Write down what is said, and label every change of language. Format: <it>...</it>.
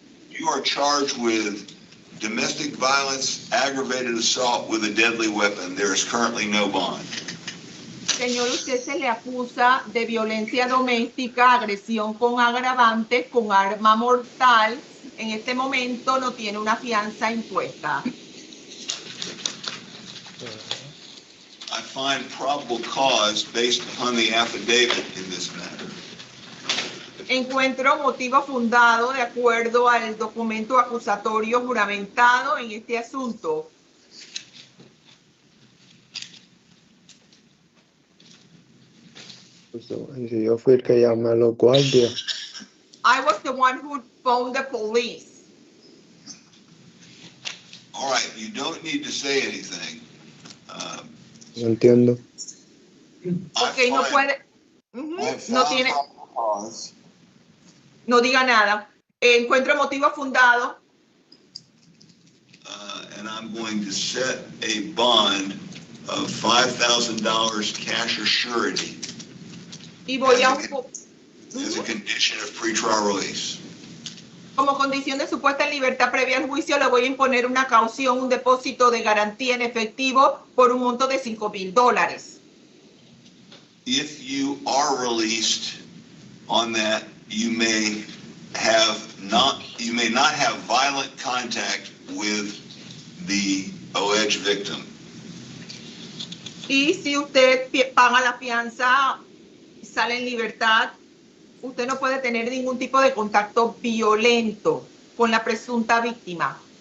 <en>You are charged with domestic violence, aggravated assault with a deadly weapon. There is currently no bond.</en> <es>Señor, usted se le acusa de violencia doméstica, agresión con agravantes, con arma mortal. En este momento no tiene una fianza impuesta.</es> <en>I find probable cause based upon the affidavit in this matter.</en> <es>Encuentro motivo fundado de acuerdo al documento acusatorio juramentado en este asunto. Y si yo fui el que llamé a los guardias.</es> <en>I was the one who phoned the police. All right, you don't need to say anything.</en> <es>No entiendo. Ok, no puede. No tiene. No diga nada. Encuentro motivo fundado.</es> <en>And I'm going to set a bond of $5,000 cash or surety</en> <es>Y voy a.</es> <en>as a condition of pretrial release.</en> <es>Como condición de supuesta libertad previa al juicio, le voy a imponer una caución, un depósito de garantía en efectivo por un monto de $5,000.</es> <en>If you are released on that, you may not have violent contact with the alleged victim.</en> <es>Y si usted paga la fianza, sale en libertad, usted no puede tener ningún tipo de contacto violento con la presunta víctima.</es>